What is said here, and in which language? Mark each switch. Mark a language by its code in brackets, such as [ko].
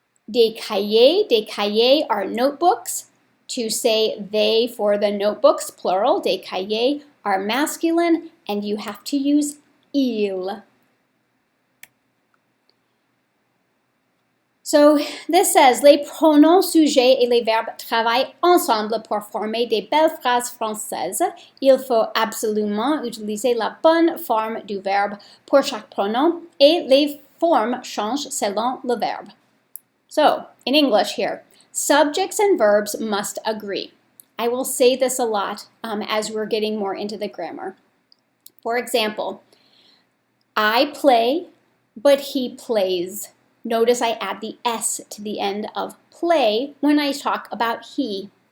[en] Des cahiers are notebooks. To say they for the notebooks, plural, des cahiers are masculine, and you have to use il. So this says, [fr] les pronoms sujets et les verbes travaillent ensemble pour former des belles phrases françaises. Il faut absolument utiliser la bonne forme du verbe pour chaque pronom, et les formes changent selon le verbe. [en] So, in English here, subjects and verbs must agree. I will say this a lot as we're getting more into the grammar. For example, I play, but he plays. Notice I add the S to the end of play when I talk about he.